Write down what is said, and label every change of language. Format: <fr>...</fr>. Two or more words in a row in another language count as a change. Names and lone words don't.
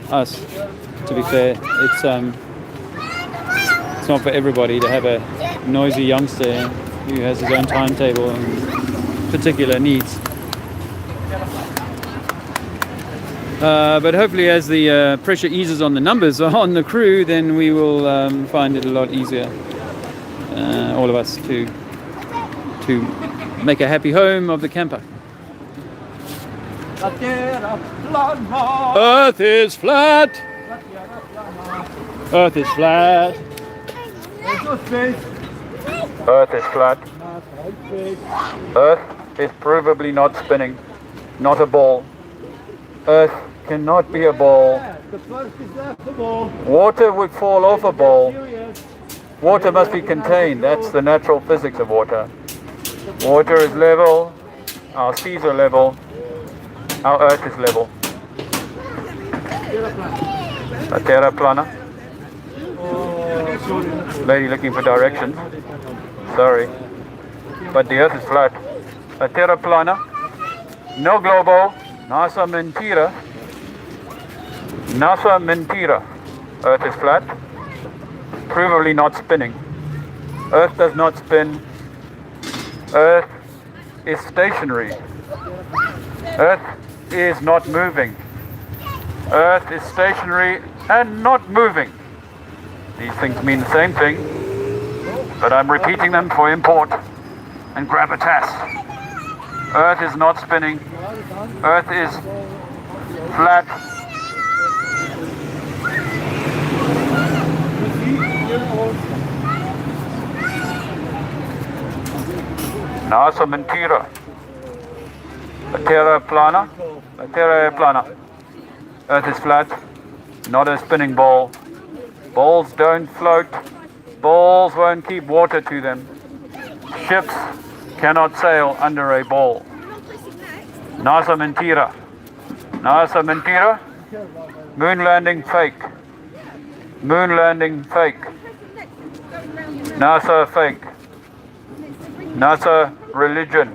<en>Us, to be fair, it's not for everybody to have a noisy youngster who has his own timetable and particular needs. But hopefully, as the pressure eases on the numbers on the crew, then we will find it a lot easier, all of us, to make a happy home of the camper.</en> <es>La tierra plana.</es> <en>Earth is flat. Earth is flat. There's no space. Earth is flat. Earth is provably not spinning, not a ball. Earth cannot be a ball. The first is left the ball. Water would fall off a ball. Serious. Water must be contained. That's the natural physics of water. Water is level. Our seas are level. Our Earth is level.</en> <ca>La Terra plana.</ca> <en>Lady looking for directions. Sorry. But the Earth is flat.</en> <ca>La Terra plana.</ca> <es>No globo. NASA mentira. NASA mentira.</es> <en>Earth is flat. Provably not spinning. Earth does not spin. Earth is stationary. Earth is not moving. Earth is stationary and not moving. These things mean the same thing, but I'm repeating them for import and gravitas. Earth is not spinning. Earth is flat.</en> <es>NASA mentira.</es> <ca>La Terra plana. La Terra plana.</ca> <en>Earth is flat, not a spinning ball. Balls don't float. Balls won't keep water to them. Ships cannot sail under a ball.</en> <es>NASA mentira. NASA mentira.</es> <en>Moon landing fake. Moon landing fake. NASA fake. NASA religion.</en>